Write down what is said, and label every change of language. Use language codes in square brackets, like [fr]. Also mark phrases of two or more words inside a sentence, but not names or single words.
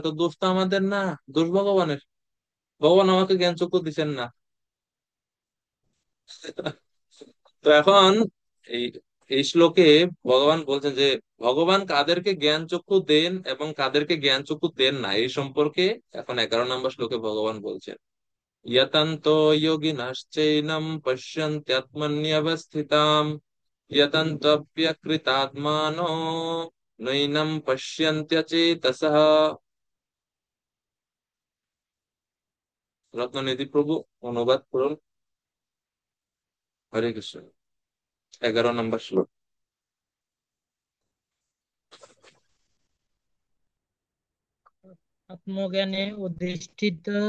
[bn] তো দোষ তো আমাদের না, দোষ ভগবানের। ভগবান আমাকে জ্ঞান চক্ষু দিচ্ছেন না। তো এখন এই এই শ্লোকে ভগবান বলছেন যে ভগবান কাদেরকে জ্ঞান চক্ষু দেন এবং কাদেরকে জ্ঞান চক্ষু দেন না এই সম্পর্কে এখন 11 নম্বর শ্লোকে ভগবান বলছেন, [sa] यतन्तो योगिनश्चैनं पश्यन्त्यात्मन्यवस्थिताम् यतन्तोऽप्यकृतात्मानो नैनं पश्यन्त्यचेतसः। [bn] রত্ননিধি প্রভু অনুবাদ করুন। হরে কৃষ্ণ। 11 নম্বর শ্লোক। আত্মজ্ঞানে অধিষ্ঠিত